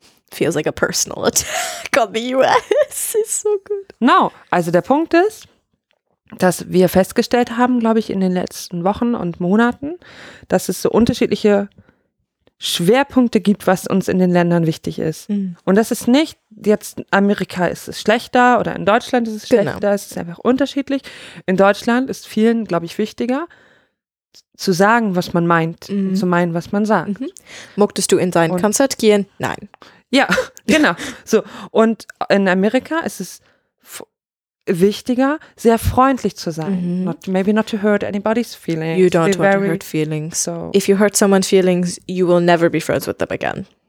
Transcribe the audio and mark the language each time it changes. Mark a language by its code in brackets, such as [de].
[en] feels like a personal attack on the US. It's so good. [de] No, also der Punkt ist, dass wir festgestellt haben, glaube ich, in den letzten Wochen und Monaten, dass es so unterschiedliche Schwerpunkte gibt, was uns in den Ländern wichtig ist. Mm. Und das ist nicht, jetzt Amerika ist es schlechter oder in Deutschland ist es schlechter, es ist einfach unterschiedlich. In Deutschland ist vielen, glaube ich, wichtiger, zu sagen, was man meint, mhm. zu meinen, was man sagt. Mhm. Möchtest du in sein Konzert gehen? Nein. Ja, genau. So. Und in Amerika ist es wichtiger, sehr freundlich zu sein. [en] Mhm. Maybe not to hurt anybody's feelings. You don't want to hurt feelings. So. If you hurt someone's feelings, you will never be friends with them again.